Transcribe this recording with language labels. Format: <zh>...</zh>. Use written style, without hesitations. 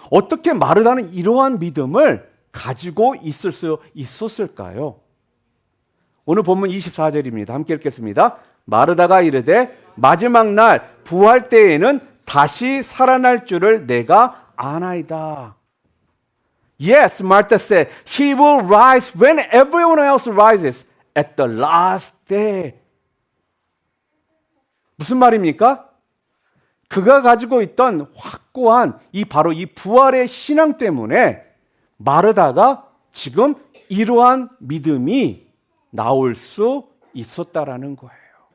<ko>어떻게 마르다는 이러한 믿음을 가지고 있을 수 있었을까요? 오늘 본문 24절입니다. 함께 읽겠습니다. 마르다가 이르되 마지막 날 부활 때에는 다시 살아날 줄을 내가 아나이다.</ko> <en>Yes, Martha said, he will rise when everyone else rises at the last day.</en> <ko>무슨 말입니까? 그가 가지고 있던 확고한 바로 이 부활의 신앙 때문에 마르다가 지금 이러한 믿음이 나올 수 있었다라는 거예요.</ko>